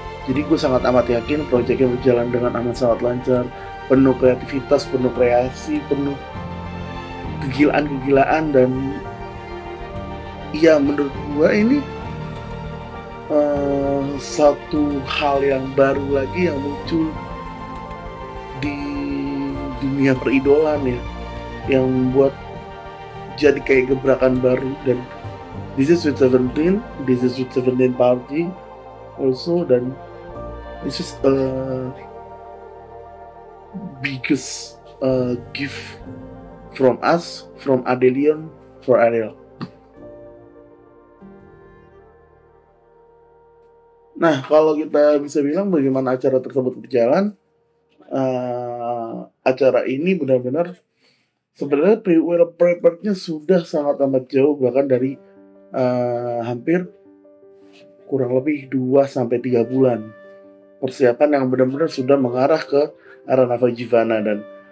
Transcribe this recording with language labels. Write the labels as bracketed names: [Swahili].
[Indonesian] Jadi gue sangat amat yakin proyeknya berjalan dengan amat sangat lancar, penuh kreativitas, penuh kreasi, penuh kegilaan-kegilaan, dan ya menurut gue ini satu hal yang baru lagi yang muncul di dunia peridolan ya, yang membuat jadi kayak gebrakan baru. [English] Dan this is Sweet 17, this is Sweet 17 party also, dan this is biggest gift from us, from Adelion for Adel. [Indonesian] Nah, kalau kita bisa bilang bagaimana acara tersebut berjalan, acara ini benar-benar sebenarnya preparednya sudah sangat amat jauh, bahkan dari hampir kurang lebih 2-3 bulan persiapan yang benar-benar sudah mengarah ke arah Navajivana, dan